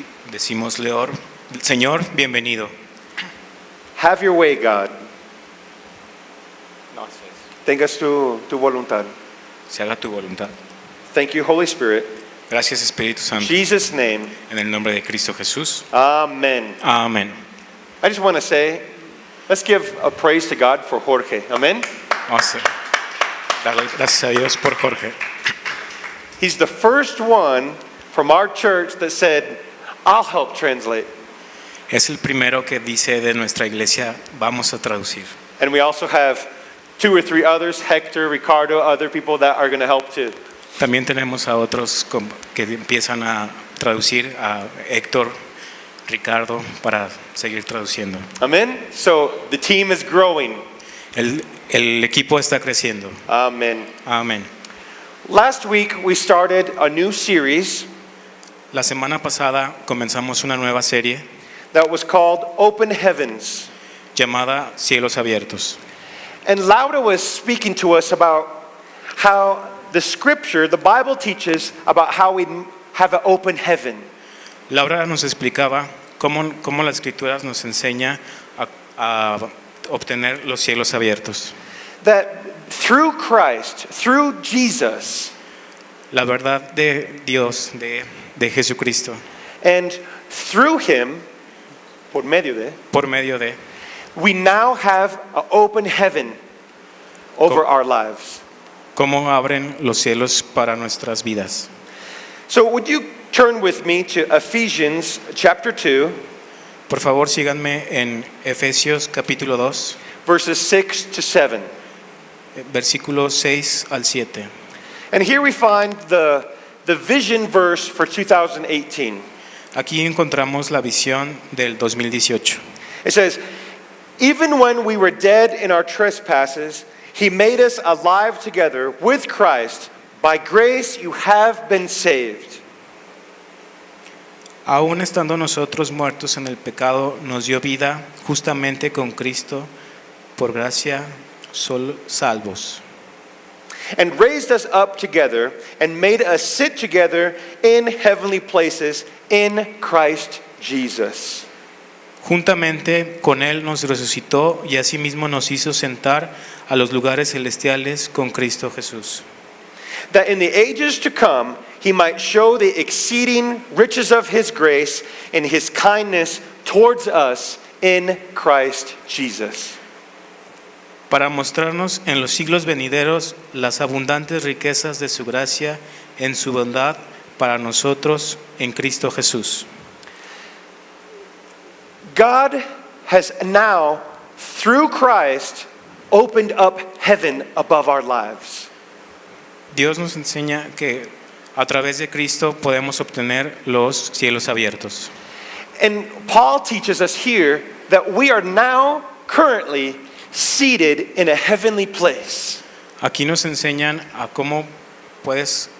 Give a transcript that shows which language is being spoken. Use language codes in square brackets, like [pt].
[es] Decimos, Señor, bienvenido. [en] Have your way, God. [es] Tengas tu voluntad. Se haga tu voluntad. [en] Thank you, Holy Spirit. [es] Gracias, Espíritu [en] In [es] Santo. [en] Jesus' name, [es] En el nombre de Cristo Jesús. [en] amen. [es] Amén. [en] I just want to say, let's give a praise to God for Jorge. Amen. [es] Vamos a darle gracias a Dios por Jorge. [en] He's the first one from our church that said, I'll help translate. [es] Es el primero que dice de nuestra iglesia, vamos a traducir. [en] And we also have 2 or 3 others, Hector, Ricardo, other people that are going to help too. [es] También tenemos a otros que empiezan a traducir, a Héctor, Ricardo, para seguir traduciendo. [en] Amen. So the team is growing. [es] El equipo está creciendo. [en] Amen. [es] Amén. [en] Last week we started a new series [es] La semana pasada comenzamos una nueva serie [en] that was called Open Heavens. [es] llamada Cielos Abiertos. [en] And Laura was speaking to us about how the scripture, the Bible teaches about how we have an open heaven. [es] Laura nos explicaba cómo la Escritura nos enseña a obtener los cielos abiertos. [en] That through Christ, through Jesus, [es] La verdad de Dios, de Jesucristo, [en] and through Him, [es] por medio de, [en] we now have an open heaven over our lives. [es] cómo abren los cielos para nuestras vidas. [en] So would you turn with me to Ephesians chapter 2, [es] Por favor, síganme en Efesios capítulo 2, [en] verses 6 to 7. [es] versículos 6 al 7. [en] And here we find the vision verse for 2018. [es] Aquí encontramos la visión del 2018. [en] It says, even when we were dead in our trespasses, He made us alive together with Christ. By grace you have been saved. [es] Aún estando nosotros muertos en el pecado, nos dio vida justamente con Cristo, por gracia salvos. [en] And raised us up together and made us sit together in heavenly places in Christ Jesus. [es] Juntamente con Él nos resucitó y asimismo nos hizo sentar a los lugares celestiales con Cristo Jesús. [en] That in the ages to come He might show the exceeding riches of His grace and His kindness towards us in Christ Jesus. [es] Para mostrarnos en los siglos venideros las abundantes riquezas de su gracia en su bondad para nosotros en Cristo Jesús. [en] God has now, through Christ, opened up heaven above our lives. [es] Dios nos enseña que a través de Cristo podemos obtener los cielos abiertos. [en] And Paul teaches us here that we are now currently seated in a heavenly place. [es] Aquí nos enseñan a cómo podemos